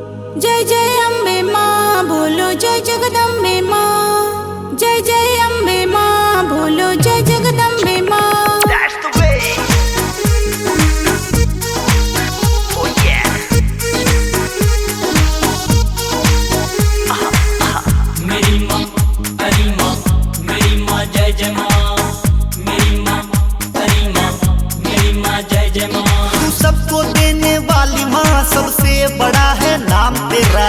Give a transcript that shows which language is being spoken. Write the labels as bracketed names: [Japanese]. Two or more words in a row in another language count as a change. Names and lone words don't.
[Hindi] जय जय अम्बे माँ बोलो जय जगदम्बे माँ। जय जय अम्बे माँ बोलो जय जगदम्बे माँ। [English] That's the way. Oh yeah. [Hindi] मेरी माँ हरी माँ, मेरी माँ जय जय माँ। मेरी माँ हरी माँ, मेरी माँ जय जय माँ। तू सबको देने वाली माँ, सबसे बड़ा है नाम तेरा।